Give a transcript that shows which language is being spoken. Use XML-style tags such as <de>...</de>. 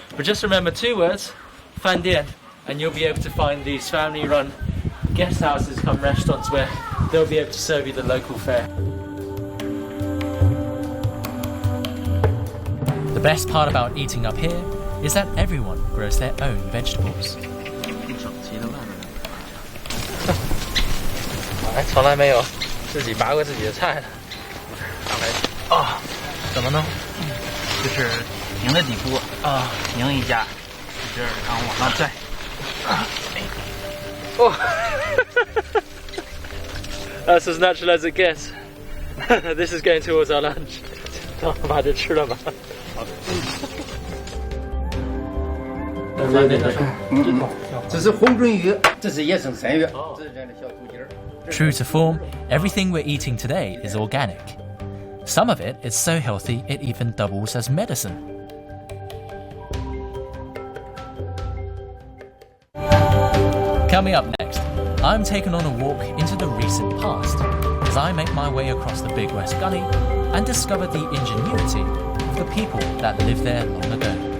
<en>But just remember 2 words, 饭店, and you'll be able to find these family-run guest houses come restaurants where they'll be able to serve you the local fare. The best part about eating up here is that everyone grows their own vegetables.</en> <zh>哎，从来没有自己拔过自己的菜的。哦，怎么弄？就是拧在底部啊，拧一下，这儿，然后往上拽。</zh> <en>哦，That's as natural as it gets. This is going towards our lunch.</en> <zh>把这吃了吧。这是红鳟鱼，这是野生山芋，这是这样的小土鸡儿。</zh> <en>True to form, everything we're eating today is organic. Some of it is so healthy it even doubles as medicine. Coming up next, I'm taken on a walk into the recent past as I make my way across the big West Gully and discover the ingenuity of the people that lived there long ago.</en>